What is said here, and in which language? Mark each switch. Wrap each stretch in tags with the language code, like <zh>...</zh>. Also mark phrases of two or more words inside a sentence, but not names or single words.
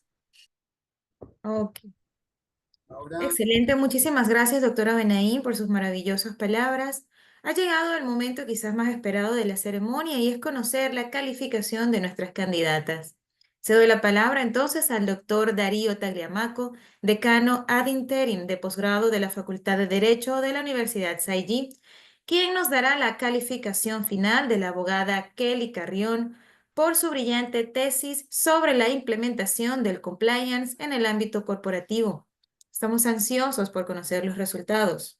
<es>Ok. Ahora, Excelente, muchísimas gracias, doctora Benaín, por sus maravillosas palabras. Ha llegado el momento quizás más esperado de la ceremonia y es conocer la calificación de nuestras candidatas. Cedo la palabra entonces al doctor Darío Tagliamaco, decano</es> <la>ad interim</la> <es>de posgrado de la Facultad de Derecho de la Universidad Saigí, quien nos dará la calificación final de la abogada Kelly Carrión por su brillante tesis sobre la implementación del compliance en el ámbito corporativo. Estamos ansiosos por conocer los resultados.</es>